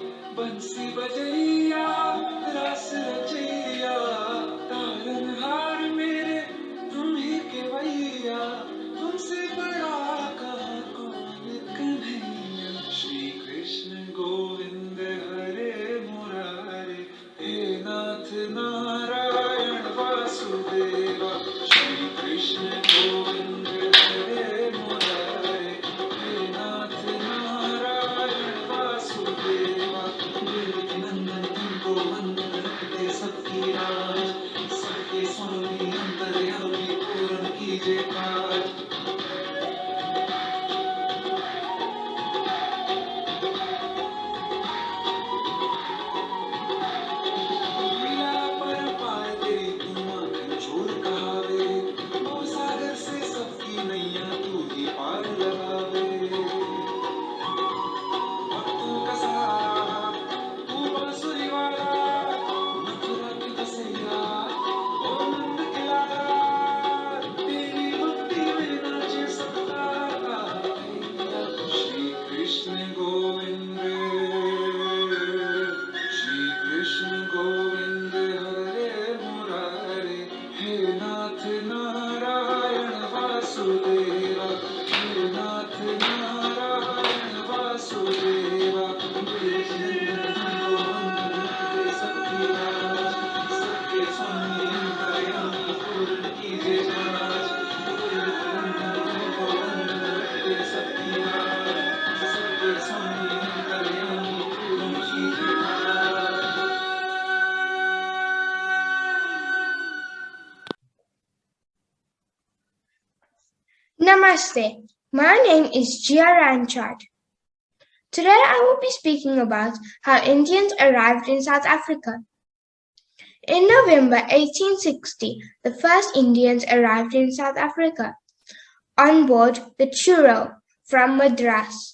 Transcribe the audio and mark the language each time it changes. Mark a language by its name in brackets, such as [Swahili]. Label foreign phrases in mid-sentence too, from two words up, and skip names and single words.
[Hindi] बंसी बजैया रस रचैया तारनहार मेरे तुम ही केवैया तुमसे बड़ा कहा कौन कन्हैया श्री कृष्ण गोविंद हरे मुरारे हे नाथ नारायण वासुदेवा श्री कृष्ण गोविंद हरे मुरारे हे नाथ नारायण वासुदेवा नंदन तुमको वंदन करते सबकी राज सबके स्वामी अंतर्यामी पूर्ण कीजिए काज लीला पर पार तेरी तुम आंखन चोर कहावे ओ सागर से सबकी नैया तू ही पार लगावे भक्तों का सहारा तू बांसुरी वाला मथुरा की बसैया ओ नंद के लाला तेरी भक्ति में नाचे सबका गाया श्री कृष्ण गोविंद श्री कृष्ण गोविंद हरे मुरारे हे नाथ नारायण वासुदेवा हे नाथ नारायण वासुदेवा नंदन तुमको वंदन करते सबकी राज सबके स्वामी अंतर्यामी पूर्ण कीजिए काज नंदन तुमको वंदन करते सबकी राज सबके स्वामी अंतर्यामी पूर्ण कीजिए काज [English] Namaste. My name is Jia Ranchard. Today I will be speaking about how Indians arrived in South Africa. In November 1860, the first Indians arrived in South Africa on board the Virtural from Madras.